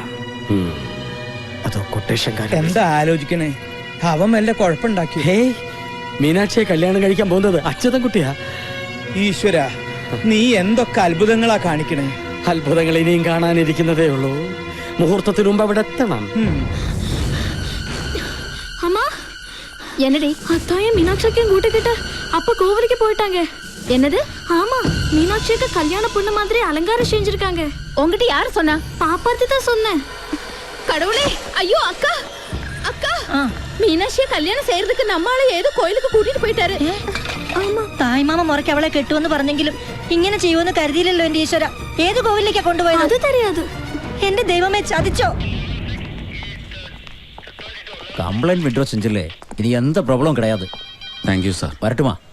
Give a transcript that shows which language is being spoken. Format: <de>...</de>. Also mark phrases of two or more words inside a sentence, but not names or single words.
<ml>അതോ കൊട്ടേഷൻകാരൻ? എന്താ ആലോചിക്കണേ? അവൻ വല്ല കുഴപ്പമുണ്ടാക്കി? ഹേ, മീനാക്ഷിയെ കല്യാണം കഴിക്കാൻ പോകുന്നത് അച്യുതൻകുട്ടിയാ. ഈശ്വര, നീ എന്തൊക്കെ അത്ഭുതങ്ങളാ കാണിക്കണേ. അത്ഭുതങ്ങൾ ഇനിയും കാണാനിരിക്കുന്നതേ ഉള്ളൂ. മുഹൂർത്തത്തിന് മുമ്പ് അവിടെ എത്തണം.</ml> <ta>அம்மா, என்னடி அத்தாயும் மீனாட்சிக்கும் கூட்டிக்கிட்டு அப்ப கோவிலுக்கு போயிட்டாங்க. என்னது? ஆமா, மீனாட்சிக்கு கல்யாண பொண்ணு மாதிரி அலங்காரம் செஞ்சிருக்காங்க. உங்ககிட்ட யாரு சொன்னா? பாப்பாத்தி தான் சொன்னேன். கடவுளே, ஐயோ அக்கா, அக்கா, மீனாட்சியை கல்யாணம் செய்யறதுக்கு நம்மால ஏதோ கோயிலுக்கு கூட்டிட்டு போயிட்டாரு.</ta> <ml>തായ്മാമ മുറയ്ക്ക് അവളെ കെട്ടുമെന്ന് പറഞ്ഞെങ്കിലും ഇങ്ങനെ ചെയ്യുമെന്ന് കരുതിയില്ലല്ലോ എന്റെ ഈശ്വര. ഏത് കോവിലേക്കാ കൊണ്ടുപോയത്?</ml> <ta>அது தெரியாது.</ta> <ml>എന്റെ ദൈവമേ, ചതിച്ചോ?</ml> <en>complaint withdraw</en> <ta>செஞ்சில்லே, இது எந்த ப்ராப்ளம் கிடையாது.</ta> <en>thank you sir.</en> <ta>வரட்டுமா?</ta>